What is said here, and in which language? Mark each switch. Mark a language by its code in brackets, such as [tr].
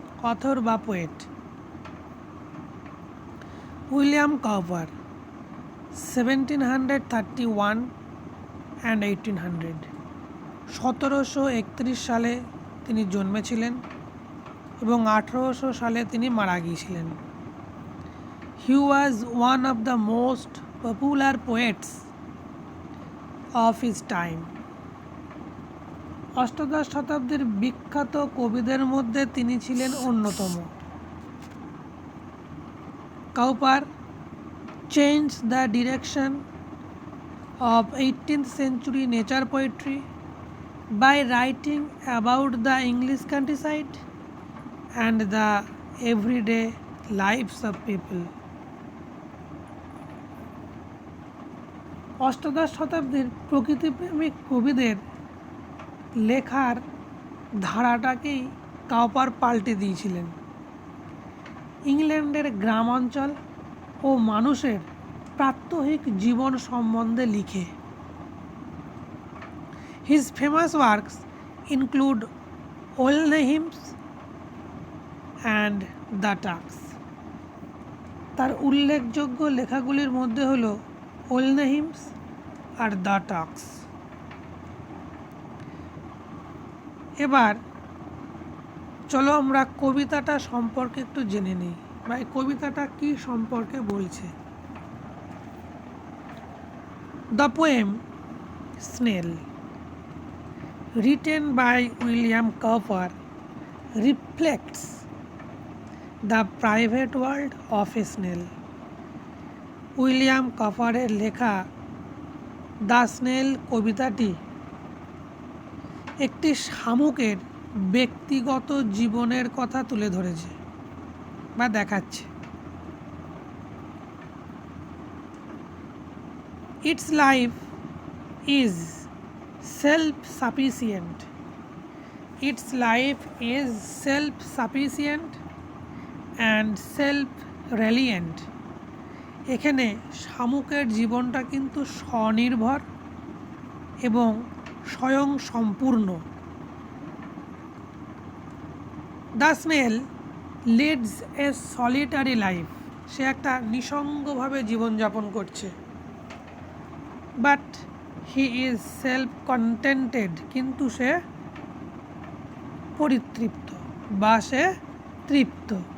[bn] Author বা poet William Cowper 1731 and 1800 1731 সালে তিনি জন্মেছিলেন এবং 1800 সালে তিনি মারা গিয়েছিলেন। [en] He was one of the most popular poets of his time. [bn] অষ্টাদশ শতাব্দীর বিখ্যাত কবিদের মধ্যে তিনি ছিলেন অন্যতম। [en] Cowper changed the direction of 18th century nature poetry by writing about the English countryside and the everyday lives of people. [bn] অষ্টাদশ শতাব্দীর প্রকৃতিপ্রেমিক কবিদের লেখার ধারাটাকেই কাউপার পাল্টে দিয়েছিলেন। ইংল্যান্ডের গ্রামাঞ্চল ও মানুষের প্রাত্যহিক জীবন সম্বন্ধে লিখে। [en] His famous works include Old Hymns and The Turks. [bn] তার উল্লেখযোগ্য লেখাগুলির মধ্যে হল Old Hymns আর The Turks। এবার চলো আমরা কবিতাটা সম্পর্কে একটু জেনে নিই, বা এই কবিতাটা কী সম্পর্কে বলছে। [en] The poem snail, written by William Cowper, reflects the private world of a snail. [bn] William কাপারের লেখা দ্য স্নেল কবিতাটি একটি শামুকের ব্যক্তিগত জীবনের কথা তুলে ধরেছে বা দেখাচ্ছে। [en] Its life is self-sufficient. Its life is self-sufficient and self-reliant. [bn] এখানে শামুকের জীবনটা কিন্তু স্বনির্ভর এবং স্বয়ং সম্পূর্ণ। [en] The snail leads a solitary life. [bn] সে একটা নিঃসঙ্গভাবে জীবনযাপন করছে। [en] but he is self contented, [bn] কিন্তু সে পরিতৃপ্ত বা সে তৃপ্ত।